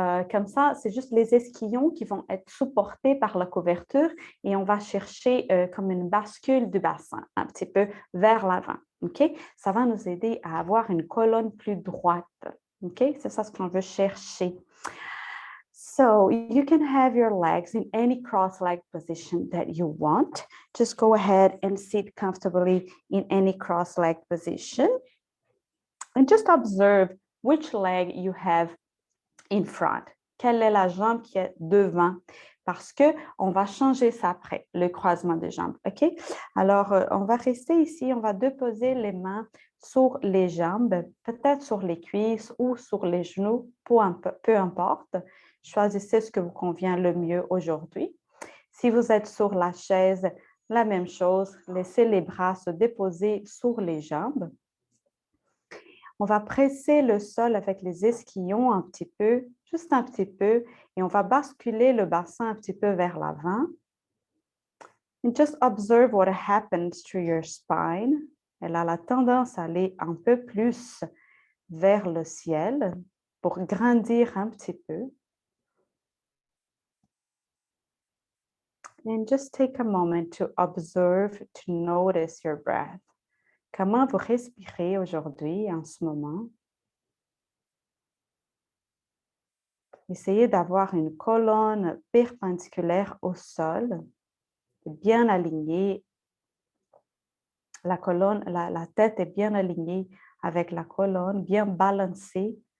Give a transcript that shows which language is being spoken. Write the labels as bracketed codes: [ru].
[fr] Comme ça, c'est juste les esquillons qui vont être supportés par la couverture et on va chercher comme une bascule du bassin, un petit peu vers l'avant. OK? Ça va nous aider à avoir une colonne plus droite. OK? C'est ça ce qu'on veut chercher. [en] So you can have your legs in any cross-leg position that you want. Just go ahead and sit comfortably in any cross-leg position. And just observe which leg you have in front. [fr] Quelle est la jambe qui est devant? Parce qu'on va changer ça après, le croisement des jambes. OK? Alors, on va rester ici, on va déposer les mains sur les jambes, peut-être sur les cuisses ou sur les genoux, peu importe. Choisissez ce que vous convient le mieux aujourd'hui. Si vous êtes sur la chaise, la même chose, laissez les bras se déposer sur les jambes. On va presser le sol avec les esquillons un petit peu, juste un petit peu, et on va basculer le bassin un petit peu vers l'avant. [en] And just observe what happens to your spine. [fr] Elle a la tendance à aller un peu plus vers le ciel pour grandir un petit peu. [en] And just take a moment to observe, to notice your breath. [fr] Comment vous respirez aujourd'hui, en ce moment? Essayez d'avoir une colonne perpendiculaire au sol, bien alignée. La tête est bien alignée avec la colonne, bien balancée.